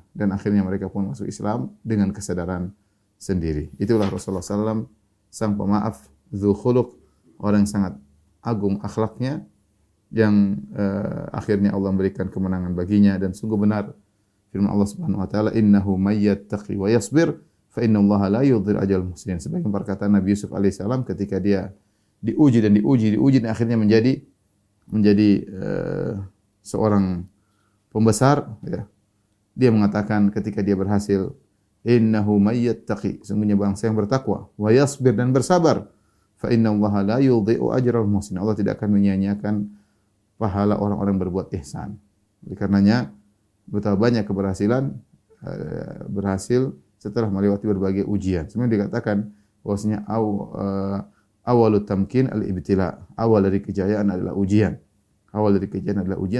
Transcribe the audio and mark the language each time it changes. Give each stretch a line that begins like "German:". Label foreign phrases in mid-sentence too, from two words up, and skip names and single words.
Indonesian: Dan akhirnya mereka pun masuk Islam dengan kesadaran sendiri. Itulah Rasulullah SAW, sang pemaaf,
Arabic: ذو خلق,
Indonesian: orang yang sangat agung akhlaknya, yang akhirnya Allah memberikan kemenangan baginya. Dan sungguh benar firman Allah
Arabic: سبحانه وتعالى, إنه من يتق ويصبر فإن الله لا يضيع أجر المحسنين.
Indonesian: Sebagai perkataan Nabi Yusuf alaihissalam ketika dia diuji dan akhirnya menjadi seorang pembesar ya. Dia mengatakan ketika dia berhasil,
Arabic: إنه من يتق,
Indonesian: sungguhnya bangsa yang bertakwa,
Arabic: ويصبر,
Indonesian: dan bersabar,
Arabic: فإن الله لا يضيع أجر المحسنين.
Indonesian: Allah tidak akan menyia-nyiakan pahala orang-orang berbuat ihsan. Oleh karenanya betapa banyak keberhasilan berhasil setelah melewati berbagai ujian. Sebenarnya dikatakan bahwasanya
Arabic: أول التمكين الابتلاء.
Indonesian: Awal dari kejayaan adalah ujian. Awal dari kejayaan adalah ujian.